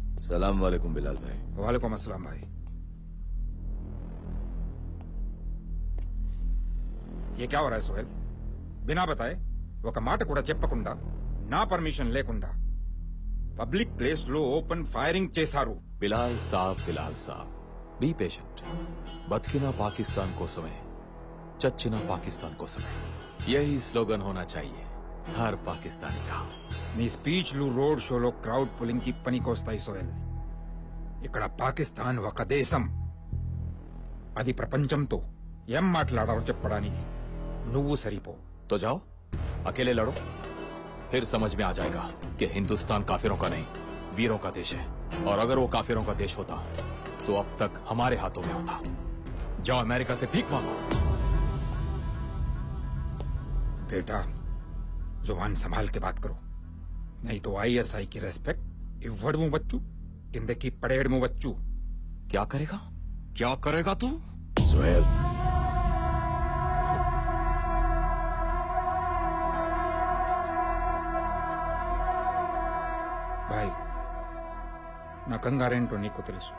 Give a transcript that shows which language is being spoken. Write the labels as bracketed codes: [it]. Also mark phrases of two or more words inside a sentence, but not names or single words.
[hi] सलाम वालेकुम बिलाल भाई। वालेकुम अस्सलाम भाई। ये क्या हो रहा है सोहेल? बिना बताए [te] ఒక మాట కూడా చెప్పకుండా నా పర్మిషన్ లేకుండా [en] public place [te] లో [en] open firing [te] చేశారు. [en] బిలాల్ సాబ్ be patient. [te] బతికిన పాకిస్తాన్ కోసమే, చచ్చిన పాకిస్తాన్ కోసమే. [hi] यही स्लोगन होना चाहिए हर पाकिस्तानी का. [te] నీ [en] speeches road showలో crowd pulling [te] కి పనికొస్తాయి సోహెల్. ఇక్కడ పాకిస్తాన్ ఒక దేశం. అది ప్రపంచంతో ఏం మాట్లాడాలో చెప్పడానికి నువ్వు సరిపో. [hi] तो जाओ अकेले लड़ो, फिर समझ में आ जाएगा कि हिंदुस्तान काफिरों का नहीं वीरों का देश है. और अगर वो काफिरों का देश होता तो अब तक हमारे हाथों में होता. जाओ अमेरिका से भीख मांगो. बेटा जुबान संभाल के बात करो, नहीं तो ISI की रेस्पेक्ट [te] ఇవ్వడము వచ్చు, కిందకి పడేయడము వచ్చు. [hi] क्या करेगा तू? सुहेल, [te] బాయ్, నా కంగారేంటో నీకు తెలుసు.